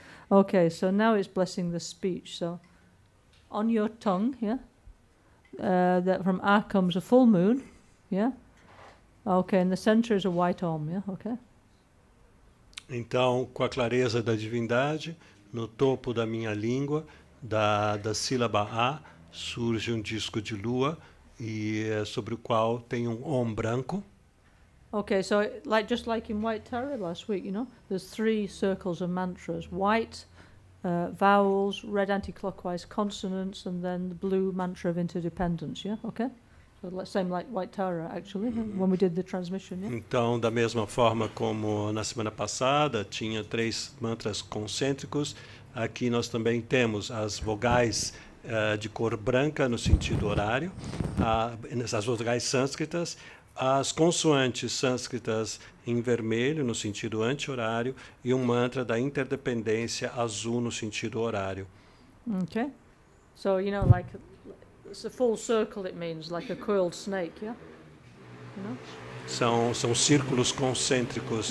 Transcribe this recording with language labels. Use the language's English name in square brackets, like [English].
[English] Okay, so now it's blessing the speech. So on your tongue, yeah? That from A comes a full moon, yeah? Okay, and the center is a white Om, yeah? Okay. [Portuguese] Então, com a clareza da divindade, no topo da minha língua, da sílaba A, surge um disco de lua, e sobre o qual tem um Om branco. [English] Okay, so just like in White Tara last week, you know, there's 3 circles of mantras: white, vowels, red anti-clockwise consonants, and then the blue mantra of interdependence. Yeah, okay. So same like White Tara actually when we did the transmission. Yeah? [Portuguese] Então, da mesma forma como na semana passada tinha 3 mantras concêntricos, aqui nós também temos as vogais de cor branca no sentido horário, as vogais sânscritas, as consoantes sânscritas em vermelho no sentido anti-horário e um mantra da interdependência azul no sentido horário. [English] Okay. So, you know, like it's a full circle, it means, like a coiled snake, yeah? You know? [Portuguese] São círculos concêntricos,